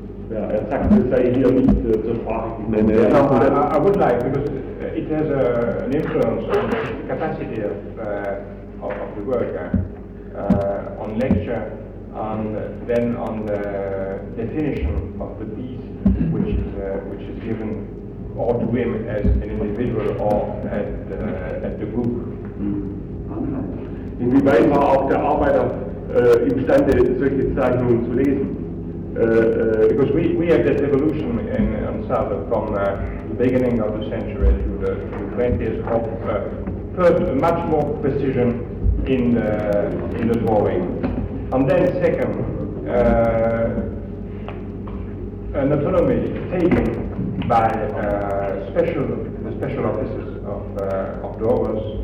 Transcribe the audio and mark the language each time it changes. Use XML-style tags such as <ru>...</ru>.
<de>Ja, er sagt, es sei hier nicht zur Sprache gekommen.</de> <en>I would like, because it has an influence on the capacity of the worker, on lecture, and then on the definition of the piece, which is given or to him as an individual or at the group. Mm.</en> <de>Inwieweit war auch der Arbeiter imstande, solche Zeichnungen zu lesen?</de> <en>Because we have that evolution in Ansaldo from the beginning of the century to the 20s of first, much more precision in the drawing. And then second, an autonomy taken by the special offices of drawers.</en>